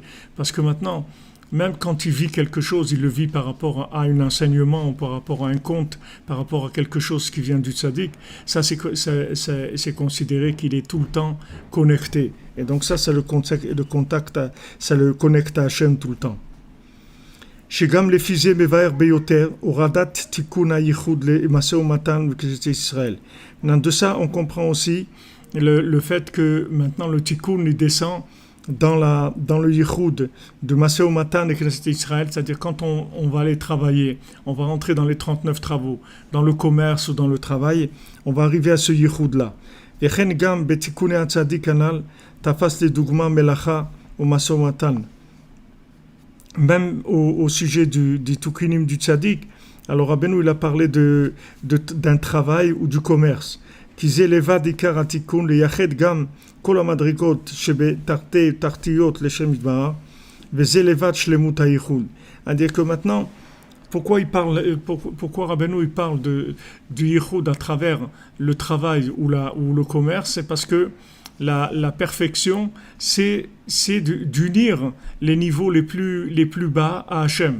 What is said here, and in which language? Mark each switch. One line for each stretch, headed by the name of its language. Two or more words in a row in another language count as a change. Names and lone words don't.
French: Parce que maintenant, même quand il vit quelque chose, il le vit par rapport à un enseignement, par rapport à un conte, par rapport à quelque chose qui vient du tzaddik. Ça, c'est considéré qu'il est tout le temps connecté. Et donc ça le contact, ça le connecte à Hachem tout le temps.
Hebrew: שגם לפי זה מבאר ביותר הורדת תיקון הייחוד למשא ומתן בכנסת ישראל.
French: De ça, on comprend aussi le fait que maintenant le tikkun il descend dans le yichud de
Hebrew: משא ומתן
French: et Knesset Israël, c'est-à-dire quand on va aller travailler, on va rentrer dans les 39 travaux, dans le commerce ou dans le travail, on va arriver à ce yichud-là.
Hebrew: וכן גם בתיקוני הצדיק הנ"ל תפס לדוגמה מלאכה ומשא ומתן.
French: Même au sujet du Tukinim du Tzadik, alors Rabbeinu il a parlé d'un travail ou du commerce.
Hebrew: כי זה לבד עיקר התיקון לייחד גם כל המדרגות שבתחתיות לשם יתברך, וזה לבד שלמות הייחוד.
French: C'est-à-dire que maintenant, pourquoi Rabbeinu il parle du yichud à travers le travail ou le commerce, c'est parce que la perfection, c'est d'unir les niveaux les plus bas à Hachem.